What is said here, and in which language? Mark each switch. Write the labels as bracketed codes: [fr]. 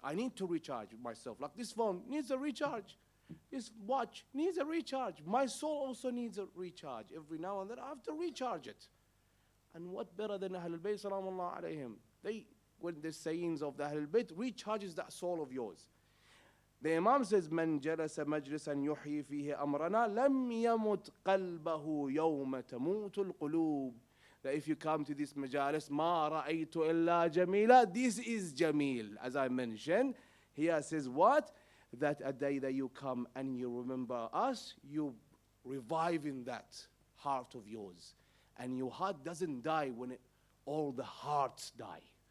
[en] I need to recharge myself. Like this phone needs a recharge. This watch needs a recharge. My soul also needs a recharge. Every now and then I have to recharge it. And what better than Ahlul Bayt Salamullah alayhim? They, when the sayings of the Ahlul Bayt recharges that soul of yours. The Imam says, [ar] من جلس مجلسا يحيي فيه أمرنا لم يمت قلبه يوم تموت القلوب. [en] That if you come to this majalis, [ar] ما رأيت إلا جميلا. [en] This is Jamil, as I mentioned. Here says what? That a day that you come and you remember us, you revive in that heart of yours. And your heart doesn't die when all the hearts die.